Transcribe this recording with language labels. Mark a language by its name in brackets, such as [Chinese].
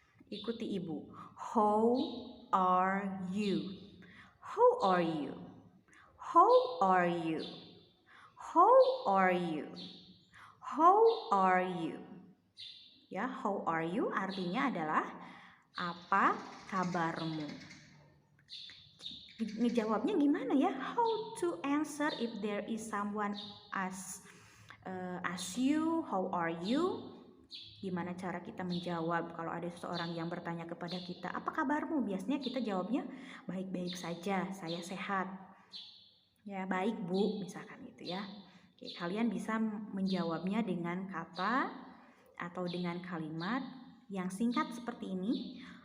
[Indonesian] Ikuti ibu. [English] How are you? How are you? How are you? How are you? How are you? [Indonesian] Ya, [English] how are you [Indonesian] artinya adalah apa kabarmu? Ngejawabnya gimana ya? [English] How to answer if there is someone ask you, how are you? [Indonesian] Gimana cara kita menjawab kalau ada seseorang yang bertanya kepada kita, apa kabarmu? Biasanya kita jawabnya baik-baik saja, saya sehat. Ya, baik Bu, misalkan gitu ya. Oke, kalian bisa menjawabnya dengan kata atau dengan kalimat yang singkat seperti ini.